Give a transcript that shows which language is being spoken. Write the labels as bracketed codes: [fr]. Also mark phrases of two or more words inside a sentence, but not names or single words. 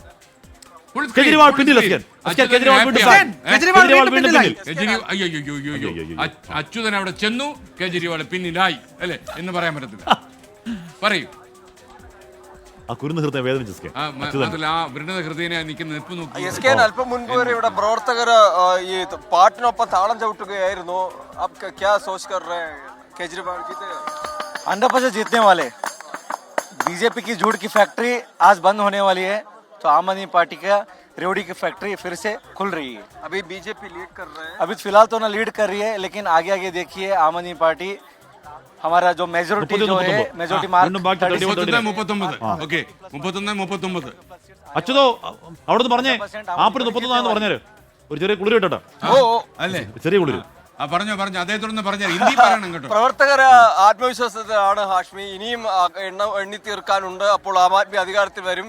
[ml] അച്യുതൻ അവിടെ ചെന്നു, കേജ്രിവാൾ പിന്നിലായി അല്ലെ എന്ന് പറയാൻ പറ്റത്തില്ല. പറയൂ. അല്പം മുൻപ് വരെ ഇവിടെ പ്രവർത്തകർ ഈ പാട്ടിനൊപ്പം താളം ചവിട്ടുകയായിരുന്നു. [hi] 100% जीतने वाले. BJP की झूठ की फैक्ट्री आज बंद होने वाली है, तो आम आदमी पार्टी का रेवड़ी की फैक्ट्री फिर से खुल रही है. अभी BJP लीड कर रहे हैं. अभी फिलहाल तो ना लीड कर रही है, लेकिन आगे देखिए आम आदमी पार्टी हमारा जो मेजोरिटी जो है [en] majority mark [hi] 39. [ml] അച്യുതോ അവിടെ പറഞ്ഞേ ആപ്പിന് 39 പറഞ്ഞാല് ഒരു ചെറിയ കുളിര് കേട്ടോ. ചെറിയ കുളിര് പറഞ്ഞു അദ്ദേഹത്തോടൊന്ന് പറഞ്ഞാൽ ഹിന്ദി പറയണം കേട്ടോ. പ്രവർത്തകർ ആത്മവിശ്വാസത്തിലാണ് ഹാഷ്മി. ഇനിയും എണ്ണി തീർക്കാനുണ്ട്. അപ്പോൾ ആം ആദ്മി അധികാരത്തിൽ വരും.